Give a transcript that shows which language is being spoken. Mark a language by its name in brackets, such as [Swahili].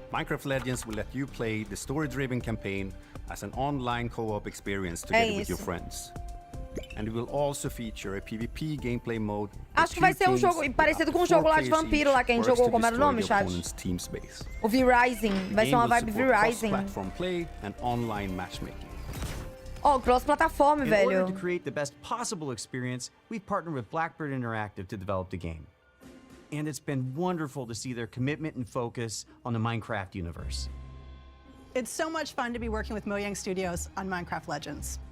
[English] Minecraft Legends will let you play the story-driven campaign as an online co-op experience together with your friends. And it will also feature a PvP gameplay mode. [Portuguese] Acho que vai ser um jogo parecido com o jogo lá de vampiro lá que a gente jogou, como era o nome, chat? O V-Rising. Vai ser uma vibe V-Rising. [English] Platform play and online matchmaking. [Portuguese] Oh, cross-plataforma, velho. [English] In order to create the best possible experience, we've partnered with Blackbird Interactive to develop the game. And it's been wonderful to see their commitment and focus on the Minecraft universe. It's so much fun to be working with Mojang Studios on Minecraft Legends.